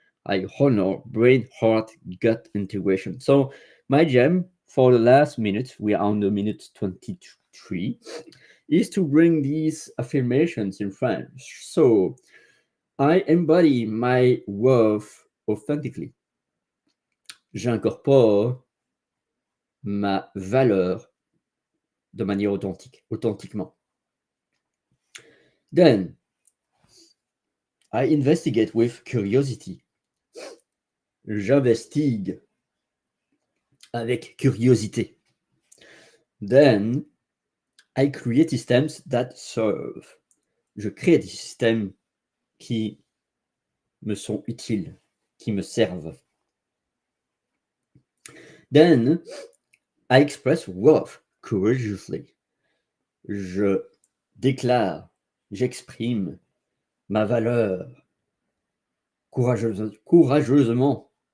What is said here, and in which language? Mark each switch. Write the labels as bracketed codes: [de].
[en] I honor brain heart gut integration. So my gem for the last minute, we are on the minute 23, is to bring these affirmations in French. So I embody my worth authentically. [fr] J'incorpore ma valeur de manière authentique, authentiquement. [en] Then I investigate with curiosity. [fr] J'investigue avec curiosité. [en] Then I create systems that serve. [fr] Je crée des systèmes qui me sont utiles, qui me servent. [en] Then I express worth courageously. [fr] Je déclare, j'exprime ma valeur courageusement.